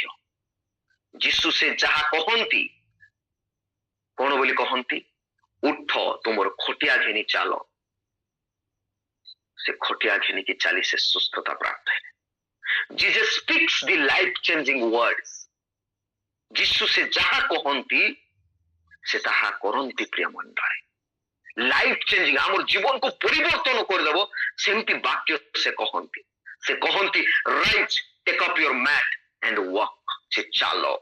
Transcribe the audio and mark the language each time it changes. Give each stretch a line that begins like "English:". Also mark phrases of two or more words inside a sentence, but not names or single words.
Odia: ଯୀଶୁ ସେ ଯାହା କହନ୍ତି, କଣ ବୋଲି କହନ୍ତି? ଉଠ, ତୁମର ଖଟିଆ ଘେନି ଚାଲ। ସେ ଖଟିଆ ଘେନିକି ଚାଲି ସେ ସୁସ୍ଥତା ପ୍ରାପ୍ତ ହେଲେ।
English: Jesus speaks the life changing words.
Odia: ଯୀଶୁ ସେ ଯାହା କହନ୍ତି ସେ ତାହା କରନ୍ତି। ପ୍ରିୟ ମଣ୍ଡଳୀ,
English: life changing,
Odia: ଆମର ଜୀବନକୁ ପରିବର୍ତ୍ତନ କରିଦେବ ସେମିତି ବାକ୍ୟ ସେ କହନ୍ତି। ସେ କହନ୍ତି,
English: Rise, take up your mat and walk.
Odia: ସେ ଚାଲ।